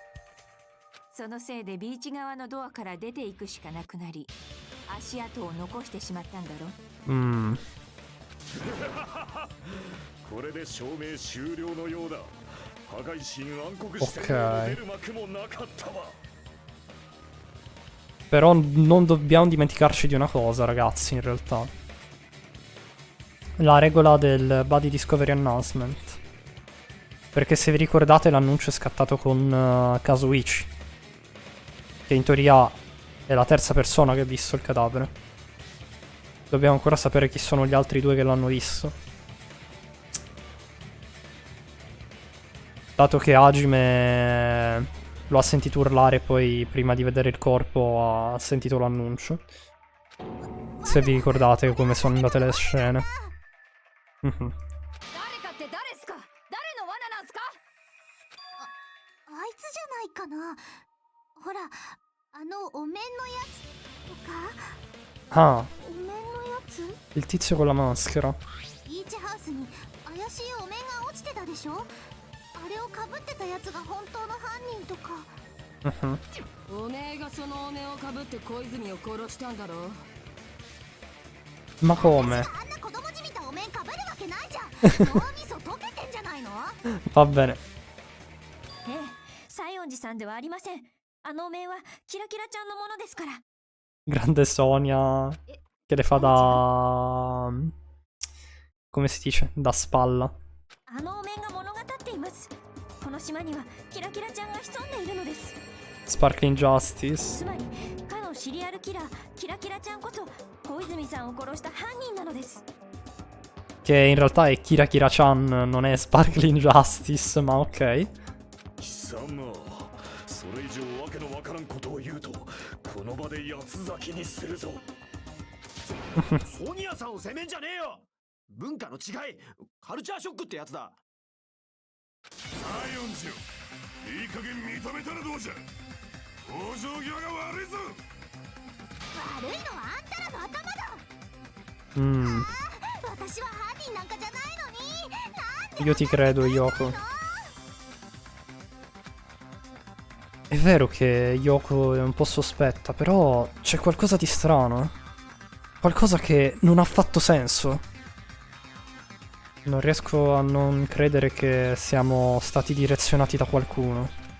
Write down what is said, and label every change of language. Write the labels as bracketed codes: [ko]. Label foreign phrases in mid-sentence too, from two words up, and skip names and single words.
[ja] そのせいでビーチ側のドアから出ていくしかなくなり足跡を残してしまったんだろ。これで証明終了のようだ。破壊神暗黒視点の出る幕もなかったわ。 [it] Però non dobbiamo dimenticarci di una cosa, ragazzi, in realtà. La regola del Buddy Discovery Announcement. Perché se vi ricordate l'annuncio è scattato con Kazuichi, che in teoria è la terza persona che ha visto il cadavere. Dobbiamo ancora sapere chi sono gli altri due che l'hanno visto. Dato che Hajime lo ha sentito urlare e poi prima di vedere il corpo ha sentito l'annuncio. Se vi ricordate come sono andate le scene. [ja] 誰かって誰すか？誰の罠なんすか？あいつじゃないかな。ほら、あのお面のやつとか。 Ah, お面のやつ？ [it] il tizio con la maschera. [ja] ビーチハウスに怪しいお面が落ちてたでしょ？あれをかぶってたやつが本当の犯人とか。おめえがそのお面をかぶって小泉を殺したんだろう。 [it] Ma come? [ja] あんな子供じみたお面かぶるわけないじゃん。 [it] Va bene. [ja] ええ、西園寺さんではありません。あのお面はキラキラちゃんのものですから。 [it] Grande Sonia che le fa da... come si dice? Da spalla. [ja] あのお面が物語っています。この島にはキラキラちゃんが潜んでいるのです。 Sparkling Justice. つまりかのシリアルキラーキラキラちゃんこそ小泉さんを殺した犯人なのです。 [it] Che in realtà è Kira Kira-chan, non è Sparkling Justice, ma ok. [ja] 貴様それ以上わけのわからんことを言うとこの場で八つ咲きにするぞ。ソニアさんを責めんじゃねえよ。文化の違い、カルチャーショックってやつだ。西園寺よ、いい加減認めたらどうじゃ。往生際が悪いぞ。悪いのはあんたらの頭だ。私は犯人なんかじゃないのに。なんで [it] Io ti credo, Yoko. È vero che Yoko è un po' sospetta, però c'è qualcosa di strano. Qualcosa che non ha affatto senso. Non riesco a non credere che siamo stati direzionati da qualcuno.